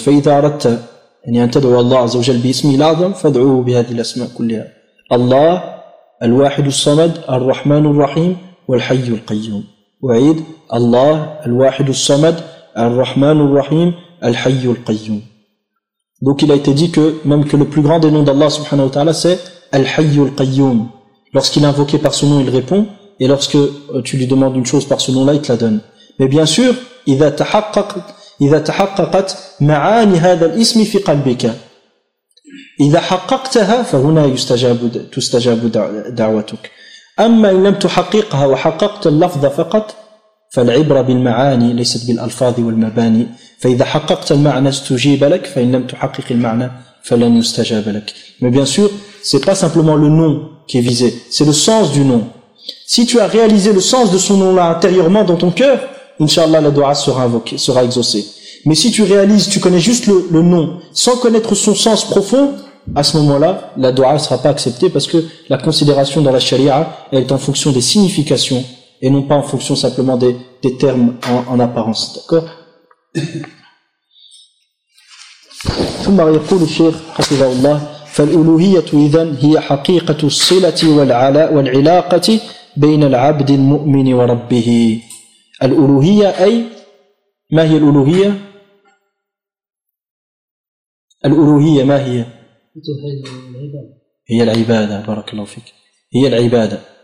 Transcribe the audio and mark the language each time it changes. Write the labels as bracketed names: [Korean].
[Arabic] فإذا أردت يعني أن تدعو الله عز وجل باسمه الأعظم فادعوه بهذه الأسماء كلها: الله الواحد الصمد، الرحمن الرحيم، والحي القيوم. وعيد: الله الواحد الصمد، الرحمن الرحيم، الحي القيوم. [French] Donc il a été dit que même que le plus grand des noms d'Allah subhanahu wa ta'ala c'est Al-Hayyul Qayyum. Lorsqu'il est invoqué par ce nom, il répond. Et lorsque tu lui demandes une chose par ce nom-là, il te la donne. Mais bien sûr, [Arabic] إذا تحققت معاني هذا الاسم في قلبك إذا حققتها فهنا تستجاب دعوتك. أما إن لم تحققها وحققت اللفظ فقط فالعبرة بالمعاني ليست بالألفاظ والمباني. فإذا حققت المعنى استجيب لك، فإن لم تحقق المعنى فلن يستجاب لك. [French] Mais bien sûr, c'est pas simplement le nom qui est visé, c'est le sens du nom. Si tu as réalisé le sens de ce nom-là intérieurement dans ton cœur, Inch'Allah, la dua sera exaucée. Mais si tu réalises, tu connais juste le nom, sans connaître son sens profond, à ce moment-là, la dua ne sera pas acceptée, parce que la considération dans la sharia, elle est en fonction des significations, et non pas en fonction simplement des termes en apparence. D'accord ? [Arabic] ثم يقول الشيخ حفظه الله: فالألوهية إذن هي حقيقة الصلة والعلاقة بين العبد المؤمن وربه. الألوهية أي ما هي الألوهية؟ الألوهية ما هي؟ هي العبادة، بارك الله فيك، هي العبادة.